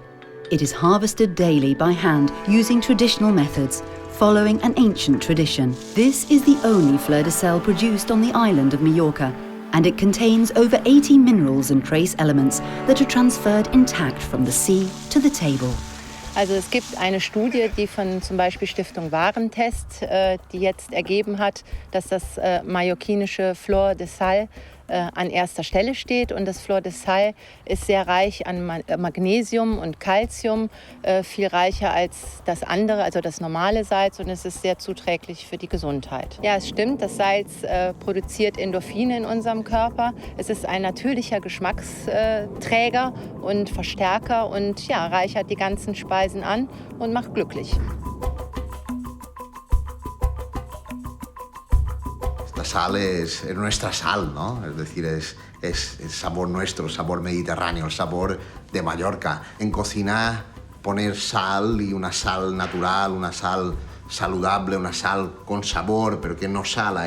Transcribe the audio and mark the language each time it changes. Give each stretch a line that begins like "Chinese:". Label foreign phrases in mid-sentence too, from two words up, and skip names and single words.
English: It is harvested daily by hand using traditional methods, following an ancient tradition. This is the only fleur de sel produced on the island of Mallorca, and it contains over 80 minerals and trace elements that are transferred intact from the sea to the table.
German: Also es gibt eine Studie, die von zum Beispiel Stiftung Warentest, die jetzt ergeben hat, dass das mallorquinische Flor de Sal an erster Stelle steht. Und das Flor de Sal ist sehr reich an Magnesium und Calcium, viel reicher als das andere, also das normale Salz. Und es ist sehr zuträglich für die Gesundheit. Ja, es stimmt, das Salz produziert Endorphine in unserem Körper. Es ist ein natürlicher Geschmacksträger und Verstärker und ja, reichert die ganzen Speisen an und macht glücklich.
Spanish: La sal es nuestra sal, ¿no? Es decir, es sabor nuestro, sabor mediterráneo, el sabor de Mallorca. En cocina poner sal y una sal natural, una sal saludable, una sal con sabor, pero que no sala.